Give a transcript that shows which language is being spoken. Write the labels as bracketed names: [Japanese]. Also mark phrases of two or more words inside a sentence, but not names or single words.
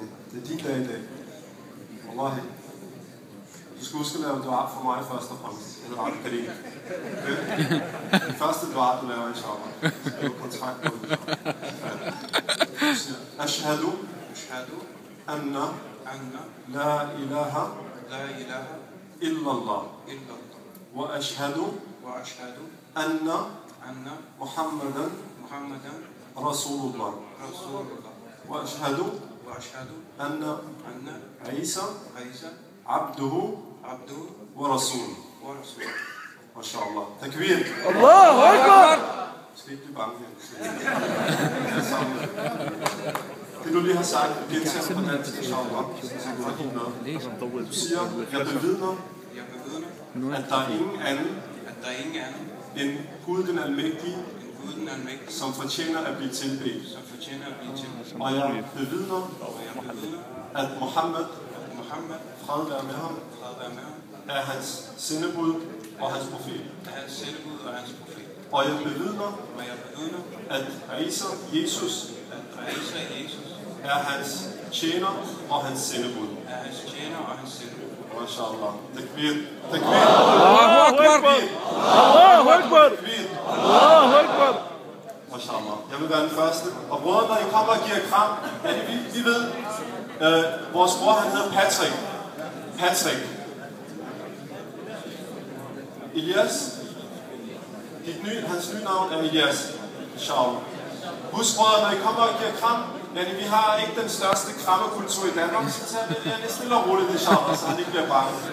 [Danish] Det er din dag i dag. Wallahi. Du skal huske at lave dua for mig først og fremmest. Det er ret karin. Det første dua, du laver, inshallah. Skriv kontrakt på det. [Arabic] أشهد أن لا إله إلا الله. وأشهد أن محمدا رسول الله. وأشهد أن عيسى عبده ورسوله. ما شاء الله. تكبير. الله أكبر. [Danish] Skal ikke blive bange her. Det du lige har sagt, gentager på dansk, inshallah. Du siger, jeg bevidner, at der er ingen anden end Gud den Almægtige, som fortjener at blive tilbedt. Og jeg bevidner, at Muhammad, fred være med ham, er hans sendebud og hans profet. Og jeg bevidner, at Isa, Jesus, er hans tjener og hans sendebud. [Arabic] ما شاء الله. تكبير. تكبير. الله أكبر. الله أكبر. الله أكبر. MashaAllah. [Danish] Jeg vil være den første. Og brødre, når I kommer og giver kram, vi ved, vores bror han hedder Patrick. Patrick. Elias. Hans nye navn er Elias. Inshallah. Husk brødre, når I kommer og giver kram, vi har ikke den største krammekultur i Danmark, så tager vi lidt stille og roligt, inshallah, så han ikke bliver bange.